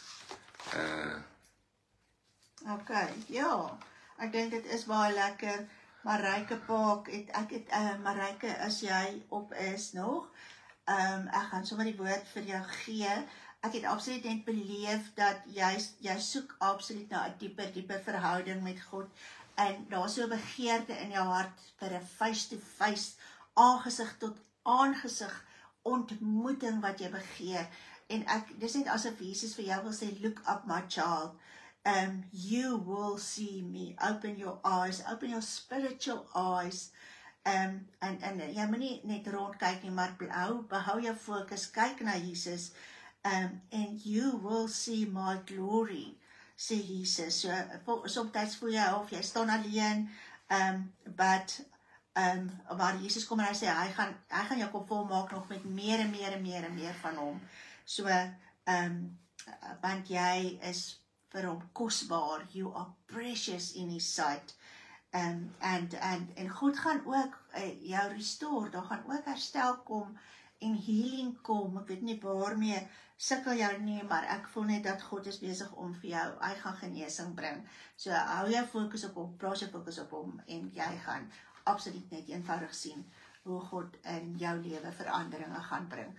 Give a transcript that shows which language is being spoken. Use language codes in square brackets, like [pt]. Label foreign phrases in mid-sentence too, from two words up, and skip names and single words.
[af] Ok, ja, ek dink dit is baie lekker, Marijke Paak, Marijke, as jy op is nog, ek gaan sommer die woord vir jou gee. Ek het absoluut net beleef dat jy soek absoluut na 'n dieper verhouding met God, en daar is so 'n begeerte in jou hart vir 'n [en] face-to-face, [af] aangesig tot aangesig ontmoeting wat jy begeer, En dis net asof Jesus vir jou wil sê, [en] look up my child, you will see me, open your eyes, open your spiritual eyes, [af] en jy moet nie net rondkyk nie, maar behou jou fokus, kyk na Jesus, [en] and you will see my glory, [af] sê Jesus. So, somtyds voel jy of jy staan alleen, maar Jesus kom en hy sê, hy gaan jou kom volmaak nog met meer en meer van hom. So, want jy is vir hom kosbaar, [en] you are precious in his sight. [af] En God gaan ook jou restore, daar gaan ook herstel kom en healing kom. Ek weet nie waarmee sukkel jou nie, maar ek voel net dat God is besig om vir jou, hy gaan genesing bring. So hou jou fokus op hom, plaas jou fokus op hom en jy gaan absoluut net eenvoudig sien hoe God in jou lewe veranderinge gaan bring.